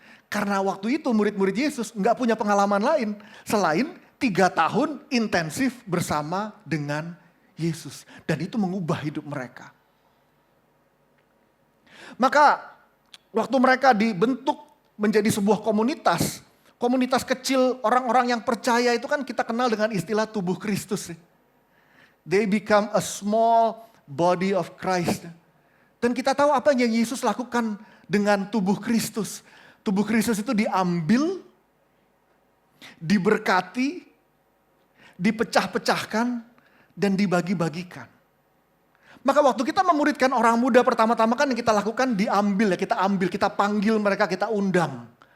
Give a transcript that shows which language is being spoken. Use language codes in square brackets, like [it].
[id] Karena waktu itu murid-murid Yesus nggak punya pengalaman lain selain 3 tahun intensif bersama dengan Yesus. Dan itu mengubah hidup mereka. Maka waktu mereka dibentuk menjadi sebuah komunitas, komunitas kecil orang-orang yang percaya itu kan kita kenal dengan istilah tubuh Kristus. [en] They become a small body of Christ. [id] Dan kita tahu apa yang Yesus lakukan dengan tubuh Kristus. Tubuh Kristus itu diambil, diberkati, dipecah-pecahkan, dan dibagi-bagikan. Maka waktu kita memuridkan orang muda pertama-tama kan yang kita lakukan diambil ya, kita ambil, kita panggil mereka, kita undang.